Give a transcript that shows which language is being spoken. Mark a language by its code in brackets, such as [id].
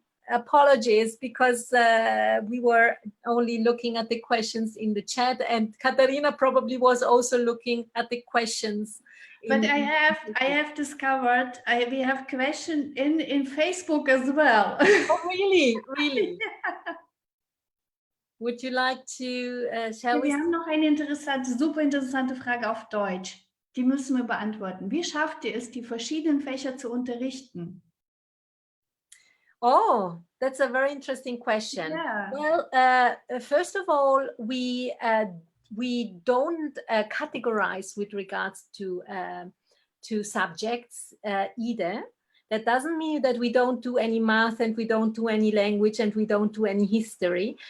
[en] apologies, because we were only looking at the questions in the chat, and Katharina probably was also looking at the questions. But I have discovered we have questions in Facebook as well. Oh, really? Really? Yeah. Would you like to share with? [de] Wir haben noch eine super interessante Frage auf Deutsch. Die müssen wir beantworten. Wie schafft ihr es, die verschiedenen Fächer zu unterrichten? [en] Oh, that's a very interesting question. Yeah. Well, first of all, we don't categorize with regards to subjects either. That doesn't mean that we don't do any math and we don't do any language and we don't do any history.